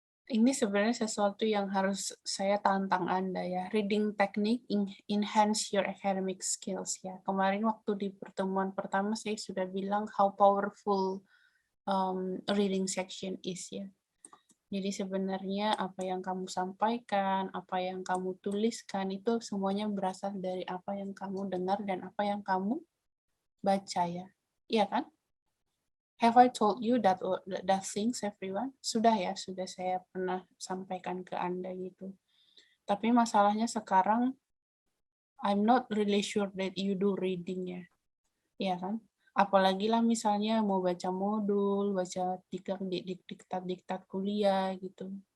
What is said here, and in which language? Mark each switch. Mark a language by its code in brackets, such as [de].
[id] Ini sebenarnya sesuatu yang harus saya tantang Anda ya. [en] Reading technique enhance your academic skills ya. [id] Kemarin waktu di pertemuan pertama saya sudah bilang how powerful reading section is ya. Jadi sebenarnya apa yang kamu sampaikan, apa yang kamu tuliskan itu semuanya berasal dari apa yang kamu dengar dan apa yang kamu baca ya. Iya kan? [en] Have I told you that things, everyone? [id] Sudah ya, sudah saya pernah sampaikan ke Anda gitu. Tapi masalahnya sekarang, [en] I'm not really sure that you do reading ya. [id] Iya kan? Apalagi lah misalnya mau baca modul, baca diktat-diktat kuliah gitu.